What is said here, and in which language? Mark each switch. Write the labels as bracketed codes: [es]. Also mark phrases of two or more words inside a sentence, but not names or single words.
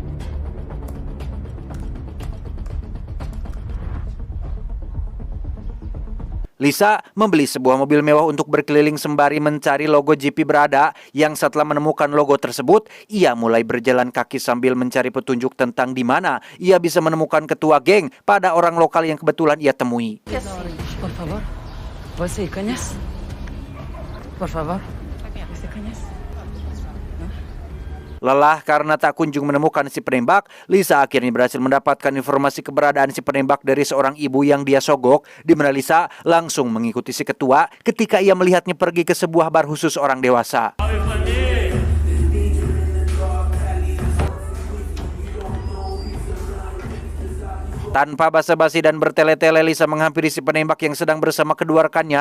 [id] Lisa membeli sebuah mobil mewah untuk berkeliling sembari mencari logo GP berada, yang setelah menemukan logo tersebut, ia mulai berjalan kaki sambil mencari petunjuk tentang di mana ia bisa menemukan ketua geng pada orang lokal yang kebetulan ia temui. [pt] Por favor, você conhece? Por favor, você conhece? [id] Lelah karena tak kunjung menemukan si penembak, Lisa akhirnya berhasil mendapatkan informasi keberadaan si penembak dari seorang ibu yang dia sogok, di mana Lisa langsung mengikuti si ketua ketika ia melihatnya pergi ke sebuah bar khusus orang dewasa. Tanpa basa-basi dan bertele-tele, Lisa menghampiri si penembak yang sedang bersama kedua rekannya.